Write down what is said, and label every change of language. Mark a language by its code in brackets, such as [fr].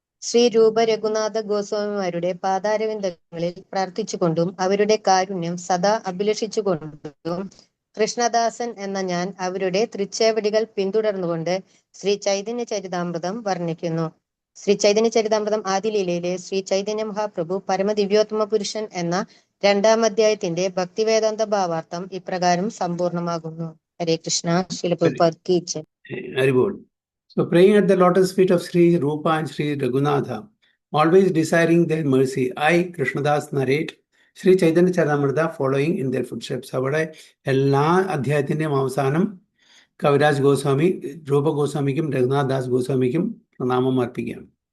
[ml] ശ്രീ രൂപ രഘുനാഥ ഗോസ്വാമിമാരുടെ പാദാരവിന്ദങ്ങളിൽ പ്രാർത്ഥിച്ചുകൊണ്ടും അവരുടെ കാരുണ്യം സദാ അഭിലഷിച്ചുകൊണ്ടും കൃഷ്ണദാസൻ എന്ന ഞാൻ അവരുടെ തൃച്ചേവടികൾ പിന്തുടർന്നുകൊണ്ട് ശ്രീ ചൈതന്യ ചരിതാമൃതം വർണ്ണിക്കുന്നു. ശ്രീ ചൈതന്യ ചരിതാമൃതം ആദിലീലയിലെ ശ്രീ ചൈതന്യ മഹാപ്രഭു പരമദിവ്യോത്തമ പുരുഷൻ എന്ന 2-ാം അധ്യായത്തിന്റെ ഭക്തിവേദാന്ത ഭാവാർത്ഥം ഇപ്രകാരം സമ്പൂർണമാകുന്നു. ഹരേ കൃഷ്ണ. ശ്രീല പ്രഭുപാദ് കി ജയ്. [en] Hare Bol. So praying at the lotus feet of Sri Rupa and Sri Raghunatha, always desiring their mercy, I, Krishnadas, narrate Sri Chaitanya Charitamrita following in their footsteps. [ml] അവിടെ എല്ലാ അധ്യായത്തിൻ്റെയും അവസാനം കവിരാജ് ഗോസ്വാമി രൂപ ഗോസ്വാമിക്കും രഘുനാഥ് ദാസ് ഗോസ്വാമിക്കും പ്രണാമം അർപ്പിക്കുകയാണ്.